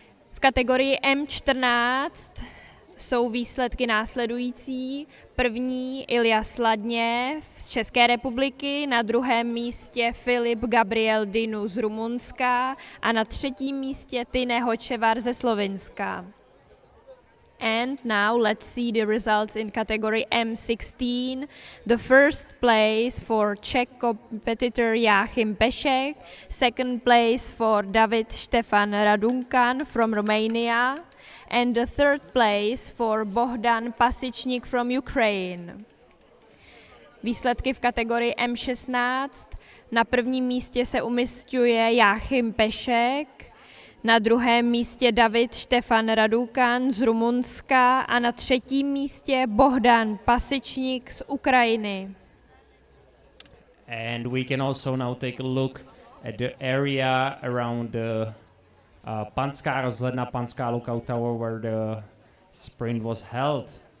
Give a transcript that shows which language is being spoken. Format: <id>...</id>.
<cs>V kategorii M14 jsou výsledky následující. První Ilja Sladněv z České republiky, na druhém místě Filip Gabriel Dinu z Rumunska a na třetím místě Tine Hočevar ze Slovinska.</cs> <en>And now let's see the results in category M16. The first place for Czech competitor Jáchym Pešek, second place for David Štefan Radunkan from Romania, and the third place for Bohdan Pasičnik from Ukraine.</en> <cs>Výsledky v kategorii M16. Na prvním místě se umisťuje Jáchym Pešek, na druhém místě David Štefan Radunkan z Rumunska a na třetím místě Bohdan Pasičnik z Ukrajiny.</cs> <en>And we can also now take a look at the area around the Panská rozhledna, Panská Lookout Tower, where the sprint was held.</en>